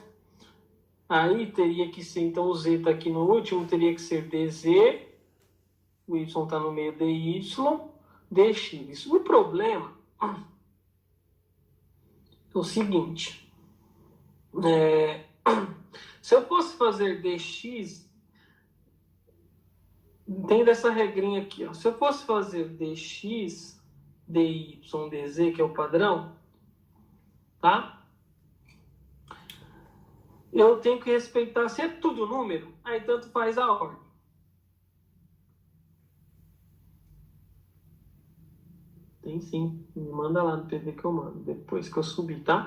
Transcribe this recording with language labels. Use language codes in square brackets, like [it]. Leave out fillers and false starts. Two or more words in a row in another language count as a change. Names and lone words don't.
[pt] Aí teria que ser, então o z está aqui no último, teria que ser dz, o y está no meio dy, dx. O problema é o seguinte, Se eu fosse fazer dx, entenda essa regrinha aqui, ó. Se eu fosse fazer dx, dy, dz, que é o padrão, tá? Eu tenho que respeitar, se é tudo número, aí tanto faz a ordem. Tem sim, me manda lá no PV que eu mando, depois que eu subir, tá?